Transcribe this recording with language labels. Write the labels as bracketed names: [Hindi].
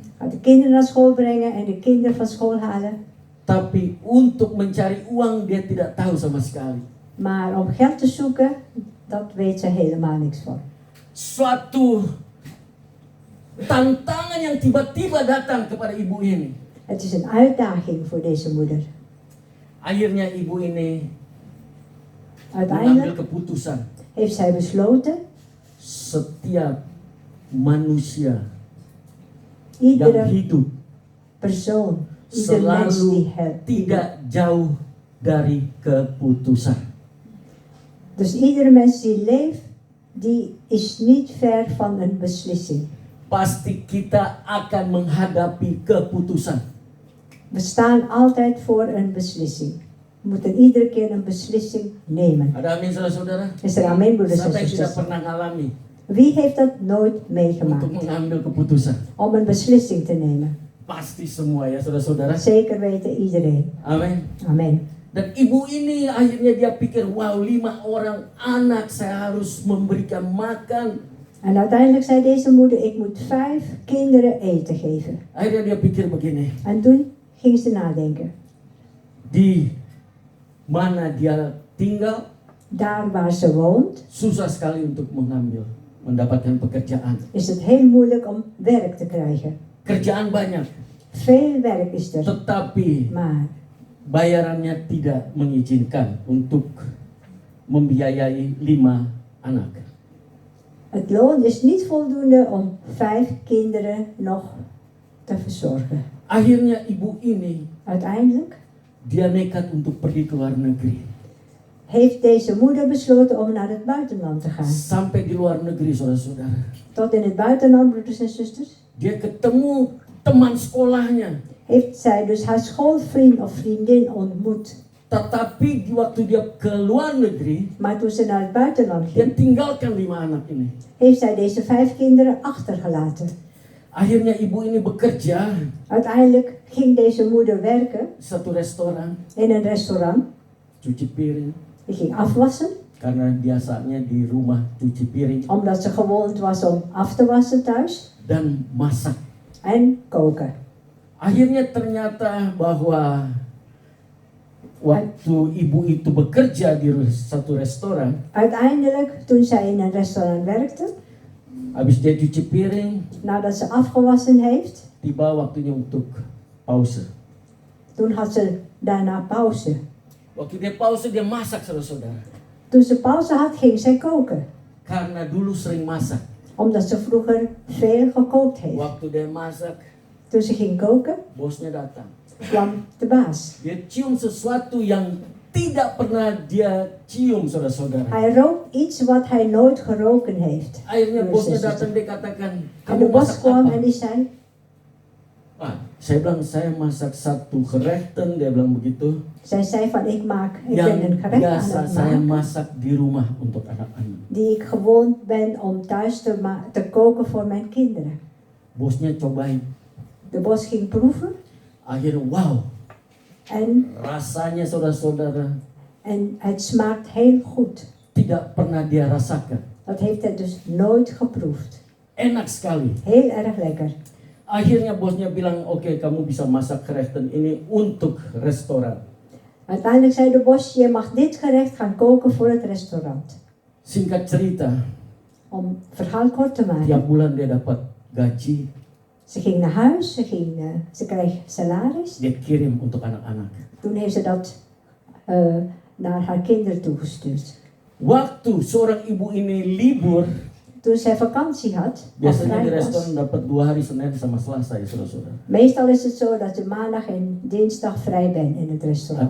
[Dutch] Gaat de kinderen naar school brengen en de kinderen van school halen. [Indonesian] Tapi untuk mencari uang dia tidak tahu sama sekali. [Dutch] Maar om geld te zoeken, dat weet ze helemaal niks van. [Indonesian] Suatu tantangan yang tiba-tiba datang kepada ibu ini. [Dutch] Het is een uitdaging voor deze moeder. [Indonesian] Akhirnya ibu ini mengambil [Dutch] Uiteindelijk [Indonesian] keputusan. [Dutch] heeft zij besloten, [Indonesian] Setiap manusia yang [Dutch] iedere [Indonesian] hidup [Dutch] persoon, ieder mens die [Indonesian] selalu tidak jauh dari keputusan. [Dutch] Dus iedere mens die leeft, die is niet ver van een beslissing. [Indonesian] Pasti kita akan menghadapi keputusan. [Dutch] We staan altijd voor een beslissing. We moeten iedere keer een beslissing nemen. [Indonesian] Ada amin saudara-saudara? [Dutch] Is er amen, broeders en [Indonesian] Siapa yang tidak [Dutch] zusters? [Indonesian] pernah ngalami [Dutch] Wie heeft dat nooit [Indonesian] untuk [Dutch] meegemaakt? [Indonesian] mengambil keputusan? [Dutch] Om een beslissing te nemen. [Indonesian] Pasti semua ya saudara-saudara. [Dutch] Zeker weten iedereen. [Indonesian] Amin. [Dutch] Amen. [Indonesian] Dan ibu ini akhirnya dia pikir, wow, 5 orang anak saya harus memberikan makan. [Dutch] En uiteindelijk zei deze moeder, ik moet 5 kinderen eten geven. [Indonesian] Akhirnya dia pikir begini, [Dutch] En toen ging ze nadenken. [Indonesian] di mana dia tinggal [Dutch] Daar waar ze woont, [Indonesian] susah sekali untuk mendapatkan pekerjaan. [Dutch] is het heel moeilijk om werk te krijgen. [Indonesian] Kerjaan banyak, [Dutch] Veel werk is er, [Indonesian] tetapi [Dutch] maar [Indonesian] bayarannya tidak mengizinkan untuk membiayai 5 anak. [Dutch] het loon is niet voldoende om 5 kinderen nog te verzorgen. [Indonesian] Akhirnya ibu ini [Dutch] Uiteindelijk [Indonesian] dia nekat untuk pergi ke luar negeri. [Dutch] heeft deze moeder besloten om naar het buitenland te gaan. [Indonesian] Sampai di luar negeri saudara-saudara, [Dutch] Tot in het buitenland, broeders en zusters, [Indonesian] dia ketemu teman sekolahnya. [Dutch] heeft zij dus haar schoolvriend of vriendin ontmoet. [Indonesian] Tetapi di waktu dia ke luar negeri, [Dutch] Maar toen ze naar het buitenland [Indonesian] dia [Dutch] ging, [Indonesian] tinggalkan 5 anak ini. [Dutch] heeft zij deze 5 kinderen achtergelaten. [Indonesian] Akhirnya ibu ini bekerja [Dutch] Uiteindelijk ging deze moeder werken [Indonesian] di satu restoran, [Dutch] in een restaurant. [Indonesian] cuci piring. [Dutch] Die ging afwassen, [Indonesian] Karena biasanya di rumah cuci piring [Dutch] omdat ze gewoond was om af te wassen thuis. [Indonesian] dan masak. [Dutch] En koken. [Indonesian] Akhirnya ternyata bahwa waktu ibu itu bekerja di satu restoran, [Dutch] Uiteindelijk, toen zij in een restaurant werkte, [Indonesian] habis dia cuci piring, [Dutch] nadat ze afgewassen heeft, [Indonesian] tiba waktunya untuk pause. [Dutch] toen had ze daarna pauze. [Indonesian] Waktu dia pause, dia masak saudara-saudara. [Dutch] Toen ze pauze had, ging zij koken. [Indonesian] Karena dulu sering masak. [Dutch] Omdat ze vroeger veel gekookt heeft. [Indonesian] Waktu dia masak, [Dutch] Toen ze ging koken, [Indonesian] bosnya datang. [Dutch] kwam de baas. [Indonesian] Dia cium sesuatu yang tidak pernah dia cium saudara-saudara. [Dutch] Hij rook iets wat hij nooit geroken heeft. [Indonesian] Akhirnya [Dutch] Broeders [Indonesian] bosnya [Dutch] en zusters. [Indonesian] datang, dia katakan, [Dutch] En [Indonesian] kamu [Dutch] de bos [Indonesian] masak [Dutch] kwam [Indonesian] apa? [Dutch] en die zei, [Indonesian] Saya bilang, saya masak satu gerechten, dia bilang begitu. [Dutch] zij zei van ik ben [Indonesian] Yang [Dutch] een gerecht aan [Indonesian] biasa [Dutch] het [Indonesian] saya [Dutch] maken. [Indonesian] masak di rumah untuk anak-anak. [Dutch] Die ik gewoon ben om thuis te koken voor mijn kinderen. [Indonesian] Bosnya cobain. [Dutch] De bos ging proeven [Indonesian] Akhirnya wow, [Dutch] en [Indonesian] rasanya saudara-saudara [Dutch] het smaakt heel goed. [Indonesian] tidak pernah dia rasakan. [Dutch] Dat heeft hij dus nooit geproefd. [Indonesian] Enak sekali. [Dutch] Heel erg lekker. [Indonesian] Akhirnya bosnya bilang, oke, kamu bisa masak gerechten ini untuk restoran. [Dutch] Uiteindelijk zei de bos, je mag dit gerecht gaan koken voor het restaurant. [Indonesian] Singkat cerita, [Dutch] Om verhaal kort te maken. [Indonesian] tiap bulan dia dapat gaji, [Dutch] Ze ging naar huis, ze kreeg salaris. [Indonesian] dia kirim untuk anak-anak. [Dutch] Toen heeft ze dat naar haar kinderen toegestuurd. [Indonesian] Waktu seorang ibu ini libur, [Dutch] Toen zij vakantie had, of [Indonesian] biasanya di [Dutch] vrij [Indonesian] restoran dapat 2 hari Senin sama Selasa ya saudara-saudara. [Dutch] Meestal is het zo dat je maandag en dinsdag vrij bent in het restaurant.